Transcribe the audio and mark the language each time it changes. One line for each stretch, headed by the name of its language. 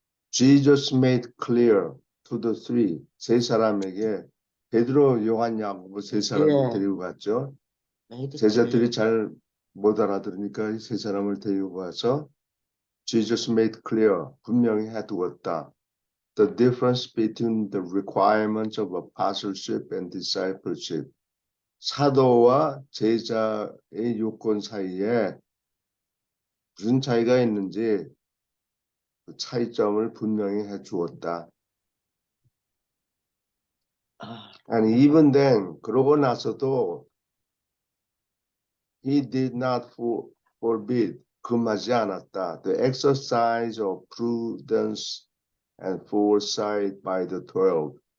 English: Jesus made clear to the three.
Korean: 세 사람에게 베드로, 요한, 야고보 세 사람을 예. 데리고 갔죠.
English: 메이드
Korean: 제자들이 잘 못 알아들으니까 이 세 사람을 데리고 가서
English: Jesus made clear.
Korean: 분명히 해두었다.
English: The difference between the requirements of apostleship and discipleship.
Korean: 사도와 제자의 요건 사이에 무슨 차이가 있는지 그 차이점을 분명히 해 주었다.
English: And even then,
Korean: 그러고 나서도
English: he did not forbid,
Korean: 금하지 않았다.
English: The exercise of prudence and foresight by the 12.